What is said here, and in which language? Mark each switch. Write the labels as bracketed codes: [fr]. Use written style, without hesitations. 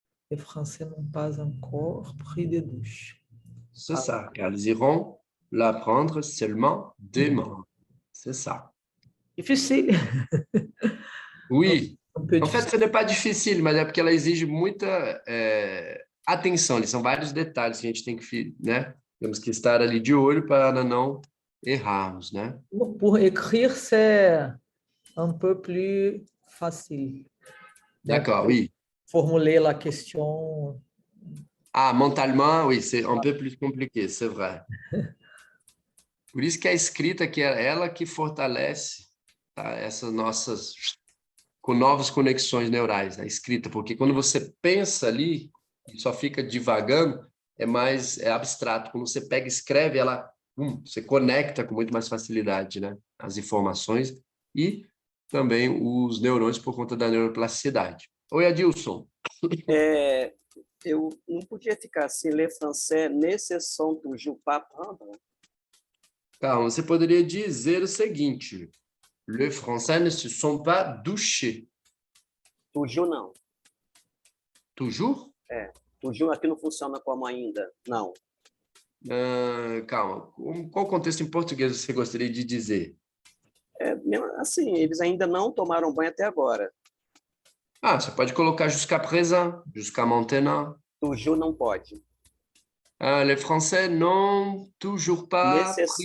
[fr] Les Français n'ont pas encore pris de douche. C'est ça, car ils iront la prendre seulement demain. C'est ça. Difficile. Oui. En fait, ce n'est pas difficile, [pt] mas é porque ela exige muita atenção. São vários detalhes que a gente tem que, né? Temos que estar ali de olho para não errarmos, né? [fr] Pour écrire, c'est un peu plus facile. D'accord, oui. Formuler la question. Ah, mentalement, oui, c'est un peu plus compliqué, c'est vrai. [pt] Por isso que a escrita, que é ela que fortalece, tá, essas nossas... com novas conexões neurais, a escrita, porque quando você pensa ali e só fica divagando, é mais abstrato. Quando você pega e escreve, ela você conecta com muito mais facilidade, né? As informações e também os neurônios por conta da neuroplasticidade. Oi, Adilson. Eu não podia ficar assim, [fr] le français ne se sont toujours pas prendre? [pt] Calma, você poderia dizer o seguinte: [fr] le français ne se sont pas douchés. [pt] Toujours não. [fr] Toujours? [pt] Toujours aqui não funciona como ainda. Não. Calma, qual contexto em português você gostaria de dizer? Assim, eles ainda não tomaram banho até agora. Você pode colocar [fr] jusqu'à présent, jusqu'à maintenant. [pt] Toujours não pode. [fr] Les Français n'ont toujours pas